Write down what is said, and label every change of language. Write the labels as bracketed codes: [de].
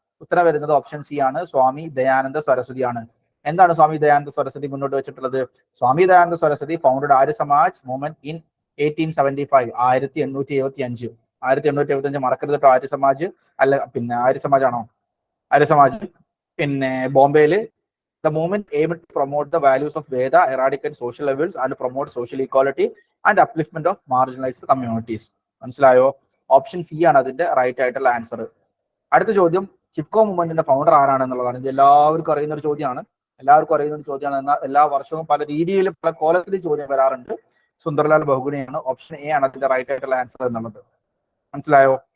[ml] ഉത്തരം വരുന്നത് option C ആണ്, സ്വാമി ദയാനന്ദ സരസ്വതിയാണ്. എന്താണ് സ്വാമി ദയാനന്ദ സരസ്വതി മുന്നോട്ട് വെച്ചിട്ടുള്ളത്? [en] Swami Dayananda Saraswati founded Arya Samaj movement in 1875, 1875. [ml] 1875 മറക്കരുത് കേട്ടോ. ആര്യ സമാജ് അല്ല, പിന്നെ ആര്യ സമാജ് ആണോ? ആര്യ സമാജ് പിന്നെ ബോംബെയില്. [en] The movement aimed to promote the values of Veda, eradicate social evils and promote social equality and upliftment of marginalized communities. [ml] മനസ്സിലായോ? ഓപ്ഷൻ സി ആണ് അതിന്റെ റൈറ്റ് ആയിട്ടുള്ള ആൻസർ. അടുത്ത ചോദ്യം, ചിപ്കോ മൂവ്മെന്റിന്റെ ഫൗണ്ടർ ആരാണെന്നുള്ളതാണ്. ഇത് എല്ലാവർക്കും അറിയുന്ന ഒരു ചോദ്യമാണ്. എന്നാൽ എല്ലാ വർഷവും പല രീതിയിലും പല കോലത്തിലും ചോദ്യം വരാറുണ്ട്. സുന്ദർലാൽ ബഹുഗുണയാണ്. ഓപ്ഷൻ എ ആണ് അതിന്റെ റൈറ്റ് ആയിട്ടുള്ള ആൻസർ എന്നുള്ളത്. മനസ്സിലായോ?